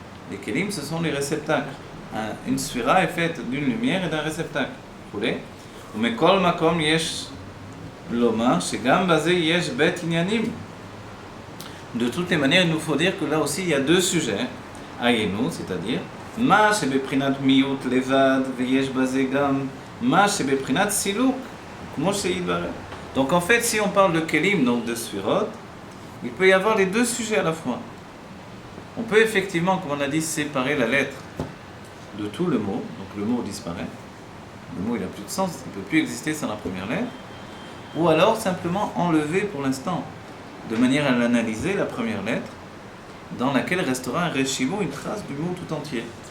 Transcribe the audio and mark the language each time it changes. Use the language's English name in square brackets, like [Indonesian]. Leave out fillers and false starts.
[French] Les kelim, ce sont les réceptacles. Une sphira est faite d'une lumière et d'un réceptacle. [Hebrew] Mais kol makom yesh lomar, shegam baze yesh bet inyanim. [French] De toutes les manières, il nous faut dire que là aussi, il y a deux sujets. [Hebrew] Ayenu, c'est-à-dire מה שבבחינת מיעוט לבד ויש בזה גם מה שבבחינת סילוק, כמו שהתברר. [French] Donc en fait, si on parle de kelim, donc de sphirot, il peut y avoir les deux sujets à la fois. On peut effectivement, comme on a dit, séparer la lettre de tout le mot, donc le mot disparaît, le mot il n'a plus de sens, il ne peut plus exister sans la première lettre, ou alors simplement enlever pour l'instant, de manière à l'analyser, la première lettre, dans laquelle restera un reshimo, une trace du mot tout entier.